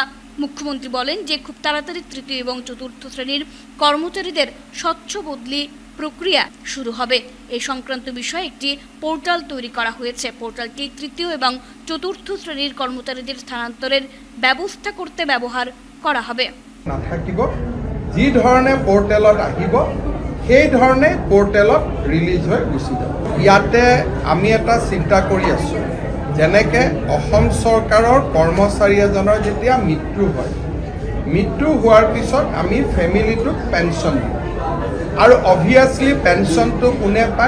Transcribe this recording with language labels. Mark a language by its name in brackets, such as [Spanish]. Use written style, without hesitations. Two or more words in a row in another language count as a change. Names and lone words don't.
[Bangla] মুখ্যমন্ত্রী বলেন যে খুব তাড়াতাড়ি তৃতীয় এবং চতুর্থ শ্রেণীর কর্মচারীদের স্বচ্ছ বদলি প্রক্রিয়া শুরু হবে। এই সংক্রান্ত বিষয়ে একটি পোর্টাল তৈরি করা হয়েছে। পোর্টালটি তৃতীয় এবং চতুর্থ শ্রেণীর কর্মচারীদের স্থানান্তরের ব্যবস্থা করতে ব্যবহার করা হবে। [Assamese] নাথাকিব যি ধৰণে পোৰ্টেলত আহিব সেই ধৰণে পোৰ্টেলত ৰিলিজ হৈ গুচি যাব। ইয়াতে আমি এটা চিন্তা কৰি আছোঁ, যেনেকৈ অসম চৰকাৰৰ কৰ্মচাৰী এজনৰ যেতিয়া মৃত্যু হয়, মৃত্যু হোৱাৰ পিছত আমি ফেমিলিটোক পেঞ্চন দিওঁ আৰু অভিয়াছলি পেঞ্চনটো কোনে পায়?